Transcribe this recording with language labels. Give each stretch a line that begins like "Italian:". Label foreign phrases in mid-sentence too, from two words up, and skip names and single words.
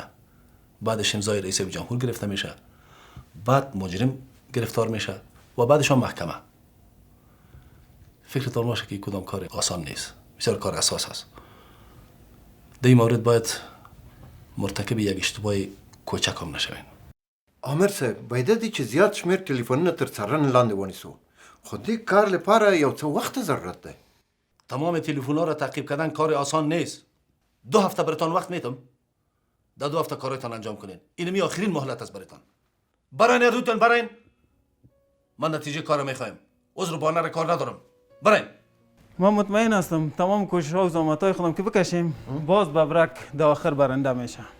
Persian: بعدش امضای رئیس جمهور گرفته میشه، بعد مجرم گرفتار میشه و بعدش هم محکمه. فکرتان باشه که کدام کار آسان نیست، بسیار کار اساس است. در این مورد باید مرتکب یک اشتباه کوچک هم نشوین.
Pashto: عامر صاحب باید دی چې زیات شمیر تلیفونونه تر څارنې لاندې ونیسو. خو دې کار لپاره یو څه وخت ضرورت دی.
Persian: تمام تلفن‌ها را تعقیب کردن کار آسان نیست. 2 هفته براتان وقت میتم. در 2 هفته کارتان انجام کنین. اینمی آخرین مهلت است براتان. براین زودتون براین. من نتیجه کار میخوایم. عذر بهانه را کار ندارم. براین. ما مطمئن هستم تمام کوشش‌ها و زحمت‌های خودم که بکشیم باز ببرک در آخر برنده میشه.